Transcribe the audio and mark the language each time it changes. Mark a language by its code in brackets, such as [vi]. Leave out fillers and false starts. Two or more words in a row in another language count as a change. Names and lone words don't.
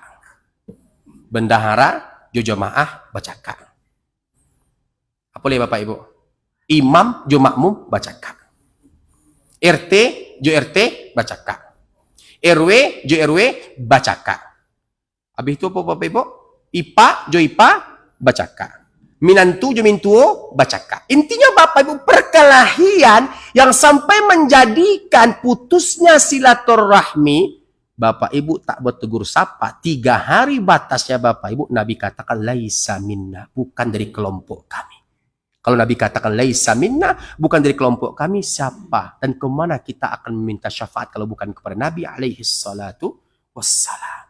[min] Bendahara, jo jamaah, baca kak. Apa boleh Bapak Ibu? Imam, jo makmum, baca kak. RT, jo RT, baca kak. RW, jo RW, baca kak. Habis itu apa Bapak Ibu? IPA, jo IPA, baca kak. Minantu, jo mintuo, baca kak. [id] Intinya Bapak Ibu, perkelahian yang sampai menjadikan putusnya silaturahmi, Bapak Ibu tak bertegur sapa, 3 hari batasnya Bapak Ibu, Nabi katakan [ar] ليس منا, [id] bukan dari kelompok kami. Kalau Nabi katakan [ar] ليس منا, [id] bukan dari kelompok kami, siapa dan kemana kita akan meminta syafaat kalau bukan kepada Nabi [ar] عليه الصلاة والسلام.